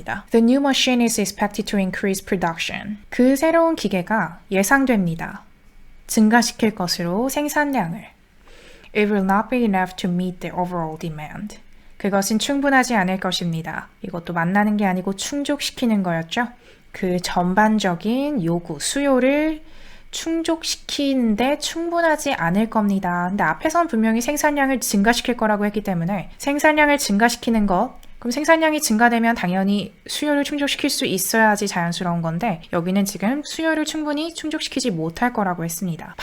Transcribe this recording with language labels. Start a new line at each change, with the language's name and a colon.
English: The new machine is expected to increase production.
Korean: 그 새로운 기계가 예상됩니다. 증가시킬 것으로 생산량을.
English: It will not be enough to meet the overall demand.
Korean: 그것은 충분하지 않을 것입니다. 이것도 만나는 게 아니고 충족시키는 거였죠. 그 전반적인 요구, 수요를 충족시키는데 충분하지 않을 겁니다. 근데 앞에선 분명히 생산량을 증가시킬 거라고 했기 때문에 생산량을 증가시키는 것, 그럼 생산량이 증가되면 당연히 수요를 충족시킬 수 있어야지 자연스러운 건데 여기는 지금 수요를 충분히 충족시키지 못할 거라고 했습니다.